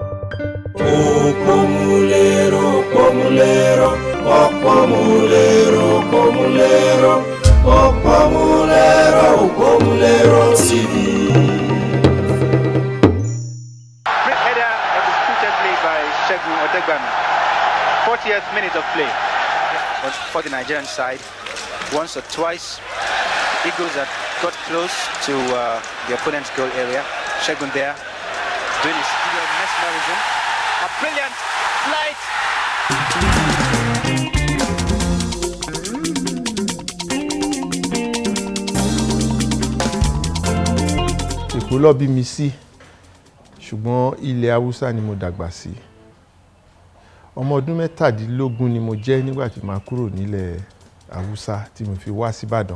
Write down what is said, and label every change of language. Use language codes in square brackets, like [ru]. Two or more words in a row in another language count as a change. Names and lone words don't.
[en] Pomulero, pomulero, pomulero, pomulero, pomulero, pomulero TV. Great header executed by Segun Odegbami. 40th minute of play for the Nigerian side. Once or twice, Eagles had got close to the opponent's goal area. Segun there, doing his mesmerism. A brilliant flight. [yo] Èkó ló bí mi sí, ṣùgbọ́n ilẹ̀ Haúsá ni mo dàgbà sí. Ọmọ ọdún 17 ni mo jẹ́ nígbà tí màá kúrò nílẹ̀ Haúsá tí mo fi wá sí Ìbàdàn.